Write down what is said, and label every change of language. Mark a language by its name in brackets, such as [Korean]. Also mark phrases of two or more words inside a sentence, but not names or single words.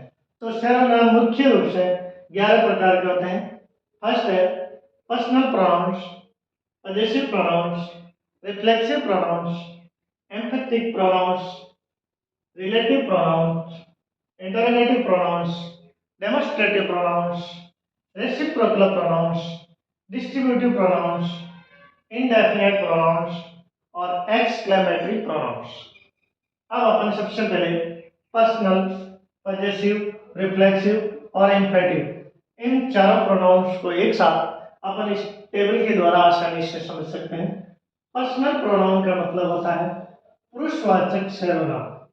[Hindi] तो सर्वनाम मुख्य रूप से 11 प्रकार के होते हैं। [English] first है personal pronouns, possessive pronouns, reflexive pronouns, emphatic pronouns, relative pronouns, interrogative pronouns, demonstrative pronouns, reciprocal pronouns, distributive pronouns, indefinite pronouns और exclamatory pronouns। [Hindi] अब अपन सबसे पहले [English] personal, possessive, reflexive [Hindi] और एम्फेटिव इन चारों प्रोनाउंस को एक साथ अपन इस टेबल के द्वारा आसानी से समझ सकते हैं। [English] personal pronoun [Hindi] का मतलब होता है पुरुषवाचक सर्वनाम।